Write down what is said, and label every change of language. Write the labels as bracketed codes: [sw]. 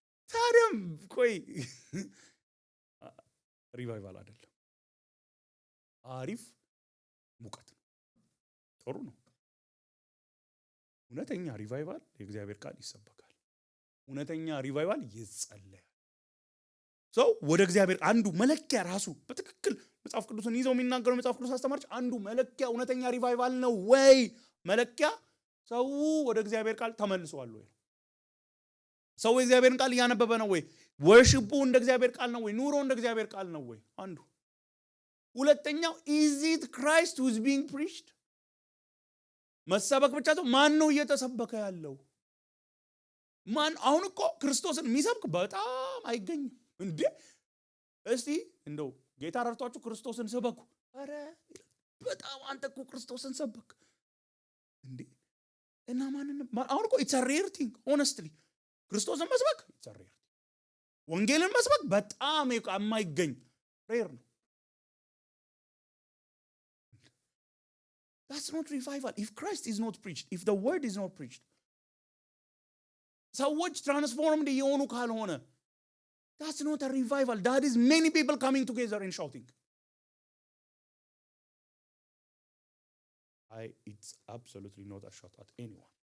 [am] ታዲያም ቆይ ሪቫይቫል አይደለም። አሪፍ ሙቀት ነው፣ ጥሩ ነው። እውነተኛ ሪቫይቫል የእግዚአብሔር ቃል ይሰበካል። እውነተኛ ሪቫይቫል ይጸለያል። ሰው ወደ እግዚአብሔር አንዱ መለኪያ ራሱ በትክክል መጽሐፍ ቅዱስን ይዘው የሚናገሩ መጽሐፍ ቅዱስ አስተማሪዎች አንዱ መለኪያ እውነተኛ ሪቫይቫል ነው ወይ መለኪያ ሰው ወደ እግዚአብሔር ቃል ተመልሷል ወይ? ሰው የእግዚአብሔርን ቃል እያነበበ ነው ወይ? ወርሺፑ እንደ እግዚአብሔር ቃል ነው ወይ? ኑሮ እንደ እግዚአብሔር ቃል ነው ወይ? አንዱ። ሁለተኛው [en] is it Christ who is being preached? [am] መሰበክ ብቻ ነው። ማን ነው እየተሰበከ ያለው? ማን? አሁን እኮ ክርስቶስን የሚሰብክ በጣም አይገኝም እንዴ። እስቲ እንደው ጌታ ረድቷችሁ ክርስቶስን ሰበኩ። አረ በጣም አንተ እኮ ክርስቶስን ሰበክ እንዴ። እና ማንንም አሁን እኮ [en] it's a rare thing honestly። [am] ክርስቶስን መስበክ [en] it's a rare thing። [am] ወንጌልን መስበክ በጣም የማይገኝ ሬር ነው። [en] That's not revival. If Christ is not preached, if the word is not preached, [am] ሰዎች ትራንስፎርምድ የሆኑ ካልሆነ [en] that's not a revival. That is many people coming together and shouting. It's absolutely not a shot at anyone.